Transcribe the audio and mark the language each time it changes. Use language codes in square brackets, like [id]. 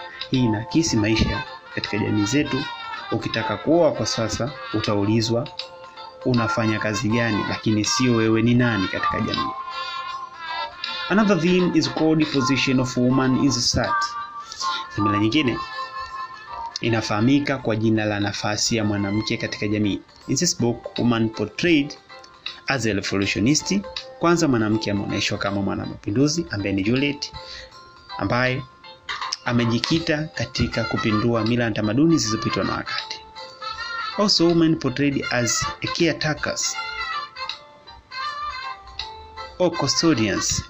[sw] Hii inakisi maisha katika jamii zetu. Ukitaka kuoa kwa sasa utaulizwa unafanya kazi gani, lakini sio wewe ni nani katika jamii. [en] Another theme is called the position of woman in society. [sw] Dhamira nyingine inafahamika kwa jina la nafasi ya mwanamke katika jamii. [en] In this book, woman portrayed as a revolutionist. [sw] Kwanza mwanamke ameonyeshwa kama mwanamapinduzi ambaye ni Juliet, ambaye amejikita katika kupindua mila na tamaduni zilizopitwa na wakati. [en] Also, women portrayed as a caretakers or custodians.